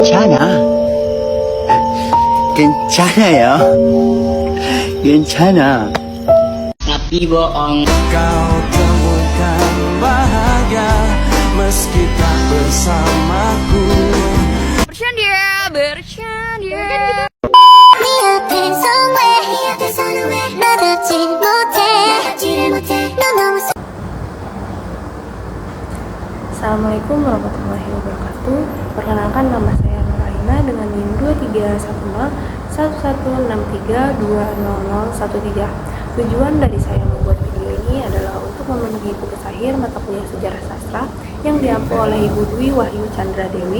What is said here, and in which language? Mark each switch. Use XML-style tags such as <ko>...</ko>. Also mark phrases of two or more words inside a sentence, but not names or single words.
<ko>괜찮아. 괜찮아요. 괜찮아.</ko> <id>Tapi bohong. Kau temukan bahagia meski tak bersamaku. Bercanda, bercanda.</id> <ko>네 앞에 somewhere 나 닿질 못해 너 너무</ko> <ar>السلام عليكم ورحمة الله وبركاته.</ar> <id>Perkenalkan, nama saya Nuraina dengan NIM 23101163200013. Tujuan dari saya membuat video ini adalah untuk memenuhi tugas akhir mata kuliah sejarah sastra yang diampu oleh Ibu Dwi Wahyu Chandra Dewi.</id>